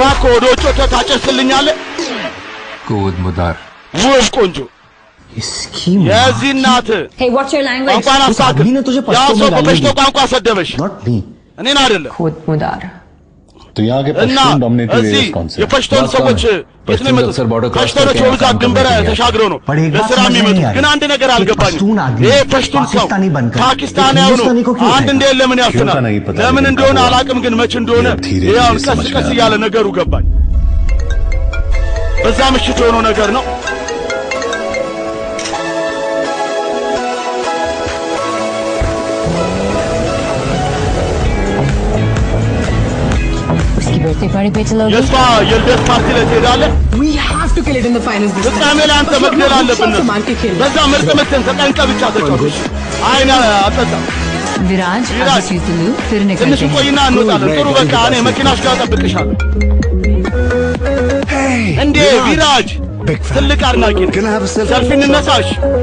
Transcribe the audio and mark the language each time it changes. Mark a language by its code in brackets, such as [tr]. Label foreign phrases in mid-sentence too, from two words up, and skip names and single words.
[am] እባክህ ወደ ውጭ ታጨስልኛለህ कूद मुदार ውብ ቆንጆ የዚህ እናት [en] Hey, what's your language? [am] ቋንቋን አሳክ ያ ሰው በበሽቶ ቋንቋ ሰደበሽ እኔን አይደለም खुद मुदार [hi] तो यहाँ के [am] እና [hi] पश्तून डोमिनेटेड [am] እዚህ [hi] एरियाज कौन से [am] የपश्तूን ሰዎች የት ነው የመጡት ፓሽቶኖች በብዛት ድንበር ተሻግረው ነው ለስራ የሚመጡት ግን አንድ ነገር አልገባኝም ይሄ ፓሽቱን ሰው ፓኪስታናዊ ነው አንድ እንደ ለምን ያፍናል ለምን እንደሆነ አላቅም ግን መች እንደሆነ ያው ቀስ እያለ ነገሩ ገባኝ በዛ ምሽት የሆነው ነገር ነው [hi] उसकी बर्थडे पार्टी पे चलोगे? [am] የሷ የልደት ፓርቲ ላይ ትሄዳለህ [en] We have to kill it in the finals this time. [am] ፍጻሜ ላይ አንተ መግደል አለብን በዛ ምርጥ ምትን ተጠንቀ ብቻ ተጫወት አይና አጠጣ [hi] विराज आज सीतलू फिर निकलते [am] ትንሽ ቆይና እንወጣለን ጥሩ በቃ እኔ መኪናሽ ጋር ጠብቅሻለሁ እንዴ ቪራጅ ትልቅ አድናቂ ነኝ ሰልፊ እንነሳሽ